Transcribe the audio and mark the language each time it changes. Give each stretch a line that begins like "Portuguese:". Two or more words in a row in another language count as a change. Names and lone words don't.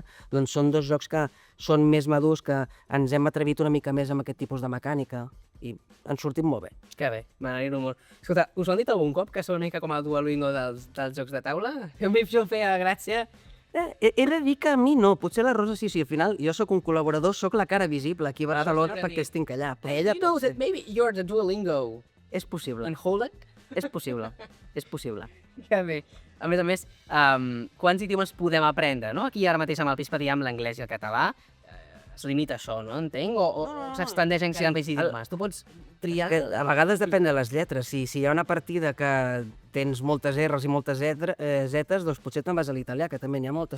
Catalan: Doncs són dos jocs que són més madurs, que ens hem atrevit una mica més amb aquest tipus de mecànica, i han sortit molt bé. Que bé, m'alegro molt. Escolta, us ho han dit algun cop, que són una mica com el Duolingo dels jocs de taula? A mi això em feia gràcia. He de dir que a mi no, potser la Rosa sí, al final jo sóc un col·laborador, sóc la cara visible aquí a Barcelona perquè estic allà.
English: You know that maybe you're the Duolingo.
Catalan: És possible.
English: And hold it?
Catalan: És possible, és possible. Que bé. A més, quants idiomes podem aprendre, no? Aquí ara mateix amb el Pispa diem l'anglès i el català. Es limita a això, no? Entenc? O s'expandeix en més idiomes? Tu pots triar... A vegades depèn de les lletres. Si hi ha una partida que tens moltes R's i moltes Z's, doncs potser te'n vas a l'italià, que també n'hi ha moltes.